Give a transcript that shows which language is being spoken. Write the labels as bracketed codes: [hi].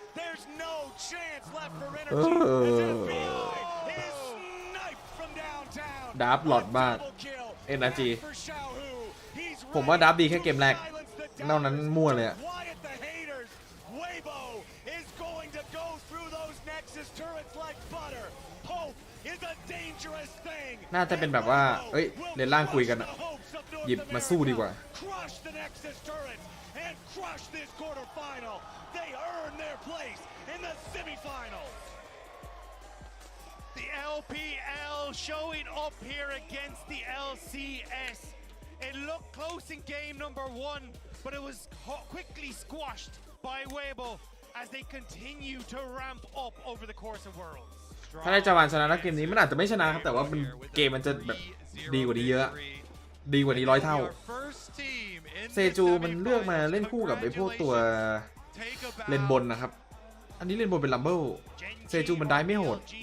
[en] There's no chance left for energy. As FBI is sniped from downtown. [th] ดับหลอดมาก [en] Double kill. NRG And for Xiaohu, he's [th] ผมว่าดับดีแค่เกมแรก [en] silence the [th] นอกนั้นมั่วเลยอะ [en] Quiet the haters. Weibo is going to go through those Nexus turrets like butter. Hope is a dangerous thing. [th] น่าจะเป็นแบบว่า เอ้ยในล่างคุยกันอะหยิบมาสู้ดีกว่า [en] Crush the Nexus turrets and crush this quarterfinal. They earn their place in the semifinals. The LPL showing up here against the LCS. It looked close in game number 1, but it was quickly squashed by Weibo as they continue to ramp up over the course of Worlds. [th] ถ้าได้จาวานชนะนะเกมนี้มันอาจจะไม่ชนะครับแต่ว่าเกมมันจะแบบดีกว่านี้เยอะ ดีกว่านี้100 เท่า เซจูมันเลือกมาเล่นคู่กับไอ้พวกตัวเลนบนนะครับ อันนี้เลนบนเป็นลัมเบิลเซจูมันได้ไม่โหด